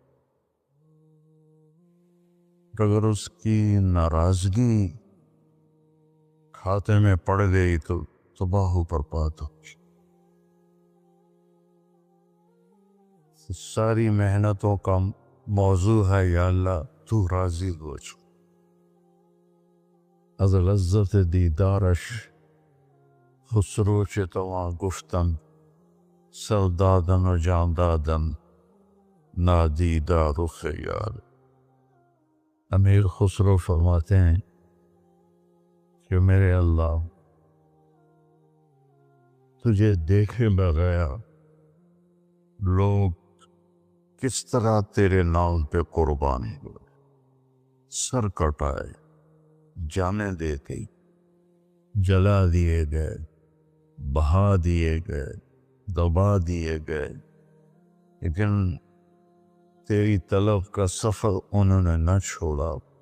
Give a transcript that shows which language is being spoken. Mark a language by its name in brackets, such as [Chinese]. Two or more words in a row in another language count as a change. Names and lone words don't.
[Urdu] اگر اس کی ناراضگی کھاتے میں پڑ گئی تو تباہ و برباد ہو۔ ساری محنتوں کا موضوع ہے [Arabic] یا اللہ [Urdu] تو راضی ہو جا۔ [Persian] از لذت دیدارش خسرو چتواں گفتن، سر دادن و جان دادن نادیدہ رخ یار۔ [Urdu] امیر خسرو فرماتے ہیں کہ میرے اللہ تجھے دیکھے بغیر لوگ کس طرح تیرے نام پہ قربان ہوئے، سر کٹائے، جانے دے گئی، جلا دیے گئے، بہا دیے گئے، دبا دیے گئے، لیکن تیری طلب کا سفر انہوں نے نہ چھوڑا۔